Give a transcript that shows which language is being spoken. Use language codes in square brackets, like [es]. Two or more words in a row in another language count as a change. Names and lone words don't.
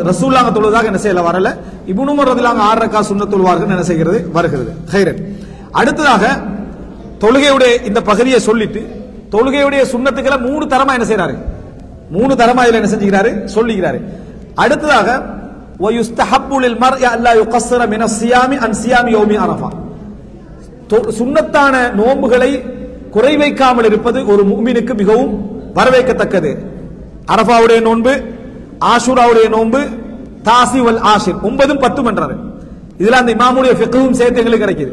[ta] ரசூலுல்லாஹ் தொழுதாக என்ன செய்யல வரல. இப்னு உமர் ரலியல்லாஹு 6 ரக்காத் சுன்னத் தொழுவார்கள் என்ன செய்கிறது வருகிறது. ஹைரன். அடுத்ததாக தொழுகையுடைய இந்த பகுதியை சொல்லிட்டு தொழுகையுடைய சுன்னத்துக்களை 3 தரமா என்ன செய்யறாரு, 3 தரமா இதுல என்ன செஞ்சுக்கிறாரு சொல்லிக்கிறாரு. [ar] அடுத்ததாக وَيُسْتَحَبُّ لِلْمَرْءِ أَلَّا يُقَصِّرَ مِنَ الصِّيَامِ عَنْ صِيَامِ يَوْمِ عَرَفَةَ. [ta] சுன்னத்தான நோன்புகளை குறை வைக்காமல் இருப்பது ஒரு முஃமினுக்கு மிகவும் வரவேற்கத்தக்கது. அரஃபாவுடைய நோன்பு, ஆஷூராவுடைய நோன்பு, [ar] تاسع والعاشر [ta] 9ம் 10ம் என்றாரு. இதுல அந்த இமாமுடைய ஃபிக்ஹும் சேர்த்து எங்களுக்கு கிடைக்குது.